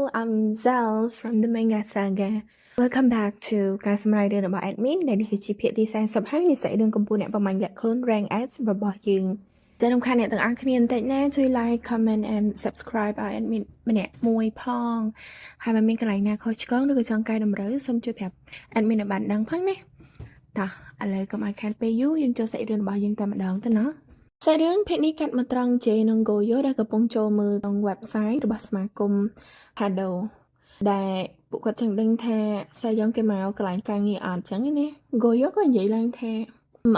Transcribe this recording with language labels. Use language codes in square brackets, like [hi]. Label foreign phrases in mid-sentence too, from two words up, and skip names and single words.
[en] I'm Zal from the Manga Saga. Welcome back to [km] ការសម្ដែងរឿងរបស់ admin ដែលនេះគឺជាភាគទី40ហើយនិស្សិតរឿងកម្ពុជាអ្នកប្រមាញ់លាក់ខ្លួន [en] rank S [km] របស់យើងចា៎រំខានអ្នកទាំងអស់គ្នាបន្តិចណាជួយ [en] like comment and subscribe [km] ឲ្យ admin ម្នាក់មួយផងហើយបើមានកន្លែងណាខុសឆ្គងឬក៏ចង់កែតម្រូវ សូមជួយប្រាប់ admin ឲ្យបានដឹងផងណាតោះឥឡូវកុំឲ្យខានពេលយូរយើងចូលសាច់រឿងរបស់យើងតែម្ដងទៅណាសាច់រឿងភាគនេះកាត់មកត្រង់ J និង Goyo ដែលកំពុងចូលមើល ក្នុង website របស់សមាគម Hado ដែលពួកគាត់ចង់ដឹងថាសាយ៉ងគេមកកន្លែងការងារអត់ចឹងណា Goyo ក៏និយាយឡើងថាមិន